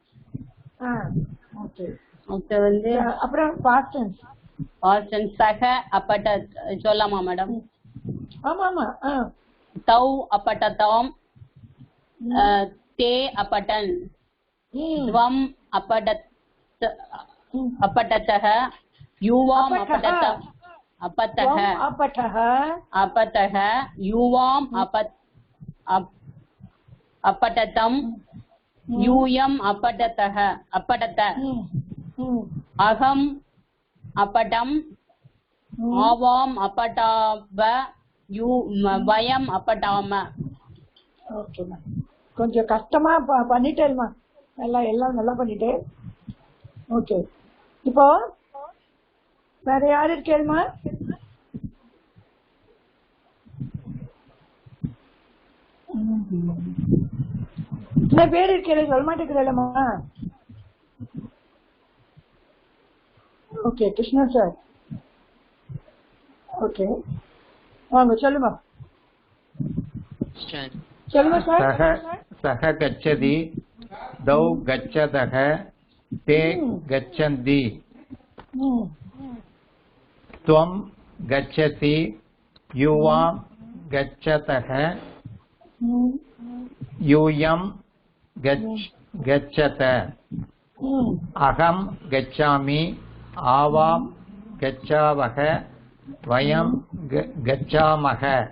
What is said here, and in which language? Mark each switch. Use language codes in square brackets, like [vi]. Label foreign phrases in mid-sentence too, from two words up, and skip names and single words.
[ta] ஓகே. ஓகே. வந்து அப்புறம் [en] past tense [sa] सः अपठत् [ta] சொல்லலாமா மேடம்? ஆமா ஆமா. [sa] तौ अपठतां ते अपठन् त्वम् अपठतः युवाम् अपठतः युवाम् अपठतं यूयम् अपठत अहम् अपठम् आवाम् अपठाव वयम् अपठाम. [ta] ஓகே. கொஞ்சம் கஷ்டமா பண்ணிட்டேன்மா. எல்லாம் நல்லா பண்ணிட்டேன். ஓகே. இப்போ வேற யாரு இருக்கேள்மா? என்ன பேர் இருக்கே சொல்ல மாட்டேங்கிறேன்மா. ஓகே. கிருஷ்ணா சார். ஓகே வாங்க சொல்லுமா. சொல்லுங்க சார். [sa] सः गच्छति दौ गच्छतः ते गच्छन्ति त्वं गच्छसि युवां गच्छतः यूयं गच्छत अहं गच्छामि आवां गच्छावः वयं गच्छामः.